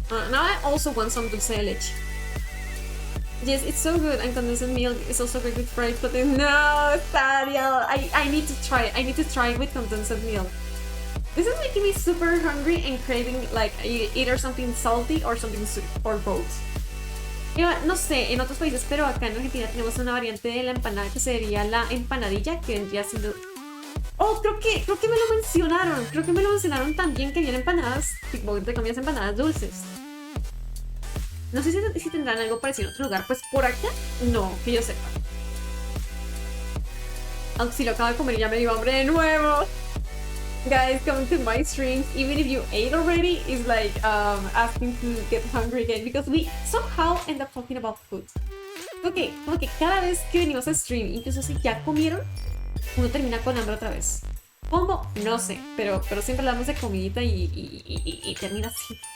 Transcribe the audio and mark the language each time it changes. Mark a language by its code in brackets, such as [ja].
[en] Now I also want some dulce de leche. Yes, it's so good, and condensed milk is also great with fried protein. No, Ariel, I need to try it. I need to try it with condensed milk. This is making me super hungry and craving like either something salty or something sweet, or both. [es] No sé, en otros países, pero acá en Argentina tenemos una variante de la empanada que sería la empanadilla, que vendría siendo... Oh, creo que me lo mencionaron. Creo que me lo mencionaron también, que habían empanadas, tipo, entre comillas, empanadas dulces. No sé si tendrán algo parecido en otro lugar. Pues por acá, no, que yo sepa. Aunque si lo acabo de comer ya me dio hambre de nuevo. [en] guys coming to my streams, even if you ate already, is like asking to get hungry again because we somehow end up talking about food. [es] Ok, como que cada vez que venimos a stream, incluso si ya comieron, uno termina con hambre otra vez. ¿Cómo? No sé, pero siempre hablamos de comidita y termina así.